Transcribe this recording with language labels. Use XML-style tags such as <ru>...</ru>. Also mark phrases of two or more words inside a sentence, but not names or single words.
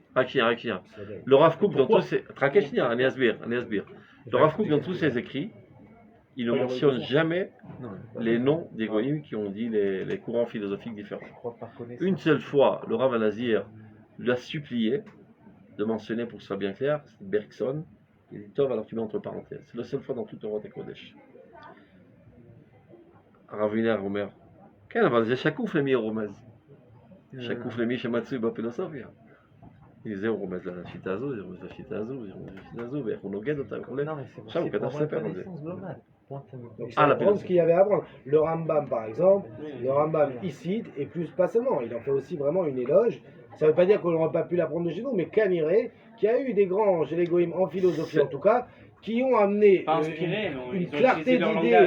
<fr>Le Rav Kook, dans tous ses... Le Rav Kook, dans tous ses écrits, il ne mentionne jamais les noms des goïms qui ont dit les courants philosophiques différents. Une seule fois, le Rav Nazir lui a supplié de mentionner, pour que ce soit bien clair, Bergson. Il dit Tov, alors tu mets entre parenthèses. C'est la seule fois dans toute</fr> <he>Torah Kodesh. הרב וינר אומר, כן, אבל זה שקוף למי הוא רומז. שקוף למי שמצוי בפילוסופיה. זה הוא רומז לשיטה הזו, זה רומז לשיטה הזו, זה רומז לשיטה הזו, ואיך הוא נוגד אותה וכו'. עכשיו הוא כתב ספר על זה.</he> <fr>Donc ça apprend ce qu'il y avait à apprendre. Le Rambam par exemple, le Rambam ici, et plus pas seulement, il en fait aussi vraiment une éloge. Ça ne veut pas dire qu'on n'aurait pas pu l'apprendre de chez nous, mais Kaniré, qui a eu des grands chez les Goïm en philosophie en tout cas, qui ont amené une clarté d'idées.</fr>